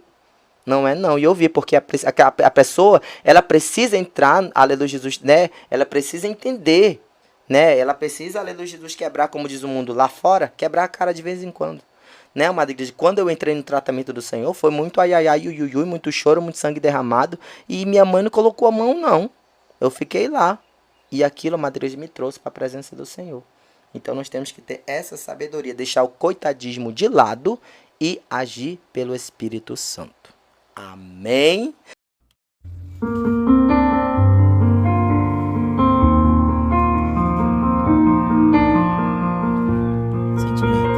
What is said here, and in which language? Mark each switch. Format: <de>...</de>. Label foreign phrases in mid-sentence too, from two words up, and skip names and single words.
<pt>Não é não. E eu vi, porque a pessoa, ela precisa entrar, aleluia, Jesus, né? Ela precisa entender, né? Ela precisa, aleluia, Jesus, quebrar, como diz o mundo lá fora, quebrar a cara de vez em quando. Né, amada igreja? Quando eu entrei no tratamento do Senhor, foi muito ai, ai, ai, ui, ui, ui, muito choro, muito sangue derramado. E minha mãe não colocou a mão, não. Eu fiquei lá. E aquilo, amada igreja, me trouxe para a presença do Senhor. Então, nós temos que ter essa sabedoria, deixar o coitadismo de lado e agir pelo Espírito Santo. Amém? Sentimentos.</pt>